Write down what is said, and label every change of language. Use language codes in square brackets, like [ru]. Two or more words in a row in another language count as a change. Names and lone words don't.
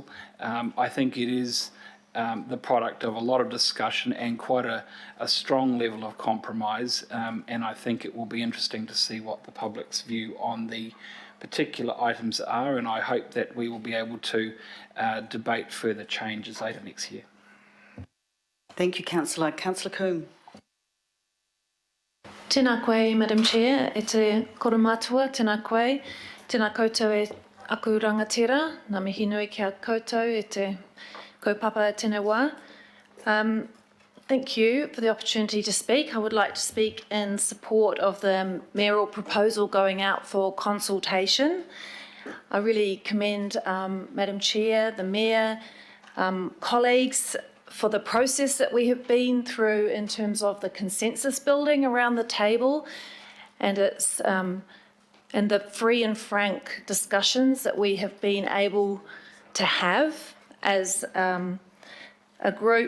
[en] I think it is the product of a lot of discussion and quite a strong level of compromise, and I think it will be interesting to see what the public's view on the particular items are, and I hope that we will be able to debate further changes later next year. Thank you, Councillor. Councillor Coombe. [mi] Tēnā koe, [en] Madam Chair, [mi] e te koromātua, tēnā koe, tēnā koutou e aku rangatira, ngā mihi nui kia koutou e te kaupapa e tēnei wā. [en] Thank you for the opportunity to speak. I would like to speak in support of the mayoral proposal going out for consultation. I really commend Madam Chair, the Mayor, colleagues for the process that we have been through in terms of the consensus building around the table and its and the free and frank discussions that we have been able to have as a group.